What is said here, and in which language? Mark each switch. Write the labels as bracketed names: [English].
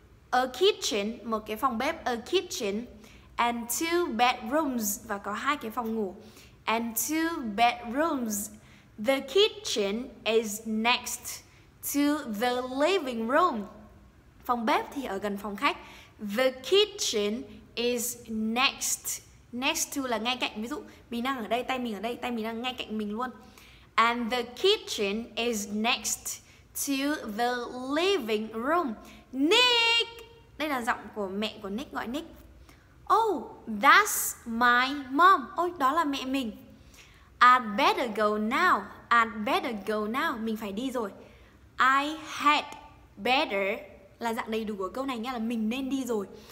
[English] A kitchen, [Vietnamese] một cái phòng bếp, [English] a kitchen, and 2 bedrooms, [Vietnamese] và có 2 cái phòng ngủ, [English] and 2 bedrooms. The kitchen is next to the living room. [Vietnamese] Phòng bếp thì ở gần phòng khách. [English] The kitchen is next. [Vietnamese] Next to là ngay cạnh. Ví dụ mình đang ở đây, tay mình ở đây, tay mình đang ngay cạnh mình luôn. [English] And the kitchen is next to the living room. Nick! [Vietnamese] Đây là giọng của mẹ của Nick gọi Nick. [English] Oh, that's my mom. [Vietnamese] Ôi, đó là mẹ mình. [English] I'd better go now. I'd better go now. [Vietnamese] Mình phải đi rồi. [English] I had better [Vietnamese] là dạng đầy đủ của câu này, nghĩa là mình nên đi rồi.